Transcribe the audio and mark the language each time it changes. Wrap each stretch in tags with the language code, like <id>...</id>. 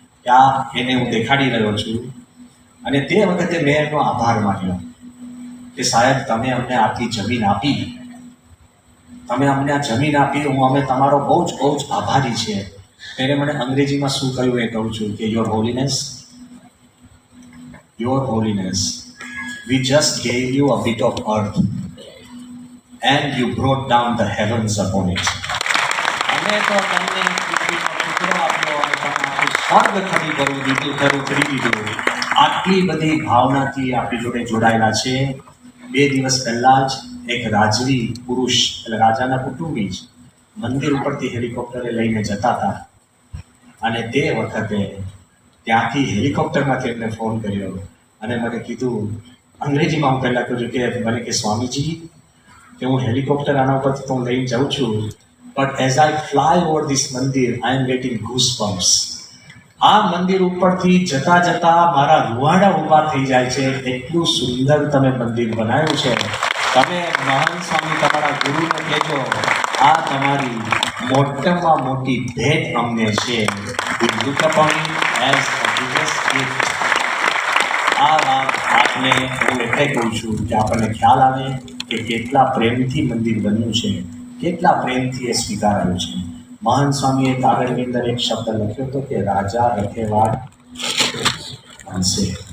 <gu>ત્યાં એને હું દેખાડી રહ્યો છું. અને તે વખતે મેં એનો આભાર માન્યો કે સાહેબ તમે અમને આટલી જમીન આપી, તમે અમને આ જમીન આપી, અમે તમારો બહુ જ આભારી છીએ. એને મને અંગ્રેજીમાં શું કહ્યું એ કહું છું કે</gu> <en>Your holiness, Your Holiness, we just gave you a bit of earth and you brought down the heavens upon it.</en> <gu>અમે તો તમને પૃથ્વીનો ટુકડો આપ્યો અને તમે આખું સ્વર્ગ ખરી કરી દીધું. આટલી બધી ભાવનાથી આપણી જોડે જોડાયેલા છે. 2 દિવસ પહેલા જ એક રાજવી પુરુષ એટલે રાજાના કુટુંબી જ મંદિર ઉપરથી હેલિકોપ્ટરે લઈને જતા હતા અને તે વખતે ત્યાંથી હેલિકોપ્ટરમાંથી એમને ફોન કર્યો અને મને કીધું, અંગ્રેજીમાં હું પહેલાં કહ્યું કે મને કે સ્વામીજી કે હું હેલિકોપ્ટર આના ઉપરથી તો હું લઈને જાઉં છું,</gu> <en>But as I fly over this mandir I am getting goosebumps.</en> <gu>આ મંદિર ઉપરથી જતા જતા મારા રૂવાડા ઊભા થઈ જાય છે. એટલું સુંદર તમે મંદિર બનાવ્યું છે. તમે મહાન સ્વામી તમારા ગુરુને કહેજો આ તમારી મોટામાં મોટી ભેટ અમને છે.</gu> <en>We look upon it as a biggest gift.</en> <gu>આ વાત આપને હું એટલે કહું છું કે આપણને ખ્યાલ આવે કે કેટલા પ્રેમથી મંદિર બન્યું છે, કેટલા પ્રેમથી એ સ્વીકારાયું છે. મહાન સ્વામીએ કાગળની અંદર એક શબ્દ લખ્યો હતો કે રાજા રખેવાળ બનશે.</gu>